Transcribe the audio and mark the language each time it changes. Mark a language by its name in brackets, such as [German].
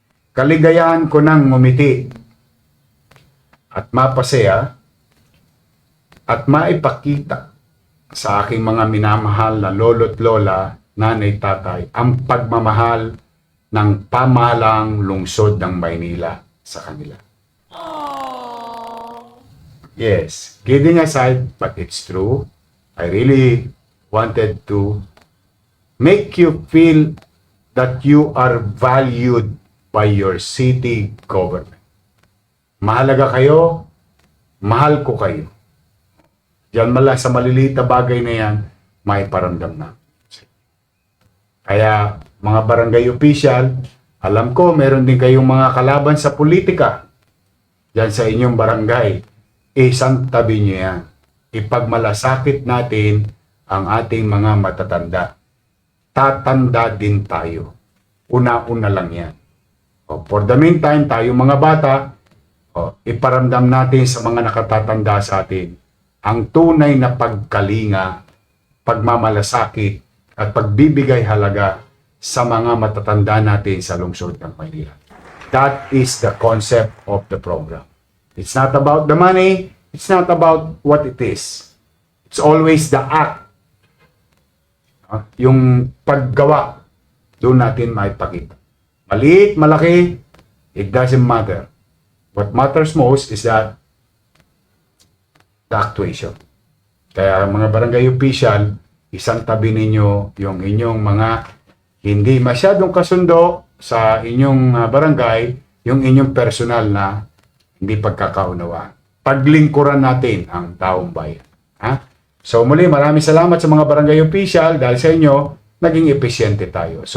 [Filipino] Kaligayahan ko nang ngumiti at mapasaya at maipakita sa aking mga minamahal na lolo't lola, nanay, tatay, ang pagmamahal ng pamahalang lungsod ng Maynila sa kanila. [English] Yes, kidding aside, but it's true. I really wanted to make you feel that you are valued by your city government. [Filipino] Mahalaga kayo, mahal ko kayo. Diyan sa maliliit na bagay na yan, may paramdam na. Kaya mga barangay official, alam ko meron din kayong mga kalaban sa politika. Diyan sa inyong barangay, isang tabi nyo yan. Ipagmalasakit natin ang ating mga matatanda. Tatanda din tayo. Una-una lang yan. [English] For the meantime, [Filipino] tayo mga bata, iparamdam natin sa mga nakatatanda sa atin ang tunay na pagkalinga, pagmamalasakit, at pagbibigay halaga sa mga matatanda natin sa lungsod ng Maynila. [English] That is the concept of the program. It's not about the money, it's not about what it is. It's always the act. [Filipino] Yung paggawa, doon natin maipakita. Maliit, malaki, [English] it doesn't matter. What matters most is that the actuation. [Filipino] Kaya mga barangay official, isang tabi ninyo yung inyong mga hindi masyadong kasundo sa inyong barangay, yung inyong personal na hindi pagkakaunawaan. Paglingkuran natin ang taong bayan. So muli, maraming salamat sa mga barangay official dahil sa inyo, naging epesyente tayo.